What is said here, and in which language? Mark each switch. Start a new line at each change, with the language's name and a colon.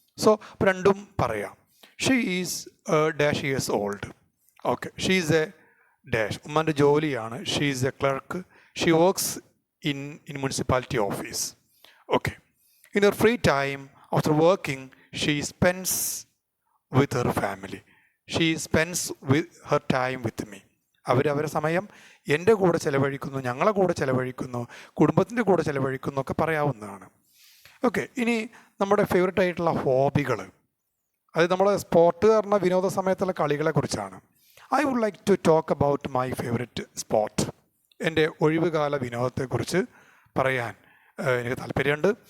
Malayalam: So രണ്ടും പറയാം.
English: She is dash years old. Okay, she is a dash,
Malayalam: ഉമ്മാൻ്റെ ജോലിയാണ്,
English: She is a clerk, she works in municipality office. Okay, in her free time after working she spends with her family. She spends with her time with me.
Malayalam: അവരെ സമയം എൻ്റെ കൂടെ ചിലവഴിക്കുന്നു, ഞങ്ങളെ കൂടെ ചിലവഴിക്കുന്നു, കുടുംബത്തിൻ്റെ കൂടെ ചിലവഴിക്കുന്നു ഒക്കെ പറയാവുന്നതാണ്. ഓക്കെ, ഇനി നമ്മുടെ ഫേവറേറ്റ് ആയിട്ടുള്ള ഹോബികൾ, അത് നമ്മളെ സ്പോർട്ട് പറഞ്ഞ വിനോദ സമയത്തുള്ള കളികളെ കുറിച്ചാണ്.
English: I would like to talk about my favourite sport.
Malayalam: എൻ്റെ ഒഴിവുകാല വിനോദത്തെക്കുറിച്ച് പറയാൻ എനിക്ക് താല്പര്യമുണ്ട്.